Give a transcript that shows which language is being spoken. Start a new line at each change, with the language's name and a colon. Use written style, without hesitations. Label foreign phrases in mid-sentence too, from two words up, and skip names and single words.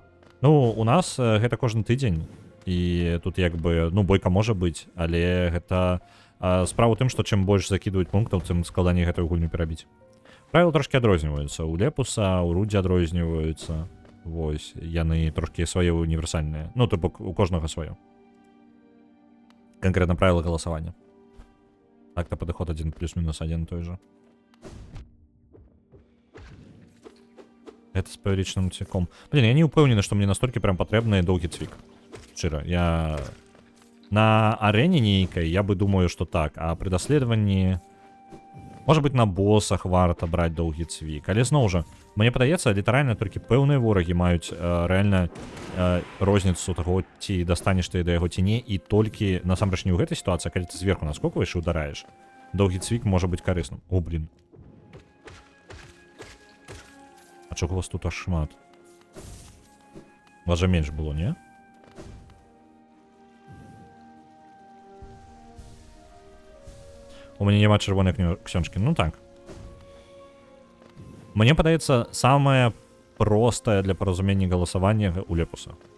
Belarusian: Ну, у нас гэта кожны тыдзень. І тут як бы, ну, бойка можа быць, але гэта справа ў тым, што чым больш закідваюць пунктаў, тым складаней гэтую гульню перабіць. Правілы трошки адрозніваюцца. У Лепуса, у Рудзі адрозніваюцца. Вось, яны трошки свае універсальныя. Ну, то бок у кожнага сваё.
Russian: Конкретно правила голосования. Так-то подоход 1 плюс-минус 1 той же. Это с
Belarusian: павелічным цвіком. Я не упэўнены, што мне настолькі прям патрэбны доўгі цвік. Шчыра, я... На арэне нейкай
Russian: я бы думаю,
Belarusian: што так, а пры даследаванні...
Russian: Может быть,
Belarusian: на боссах варта браць доўгі цвік. Але зноў жа, мне падаецца, літаральна толькі пэўныя ворагі маюць рэальна розніцу таго, ці достанеш ты да яго ці не, і толькі насамрэч не ў гэтай сітуацыі, калі ты зверху наскокваеш і удараеш. Доўгі цвік можа быць карысным. О, блін. А чого у вас тут аж шмат? У вас жа менш было, не? У мяне няма чырвонай ксёнчкі. Ну так. Мне падаецца, самае простае для паразумення галасавання у Лепуса.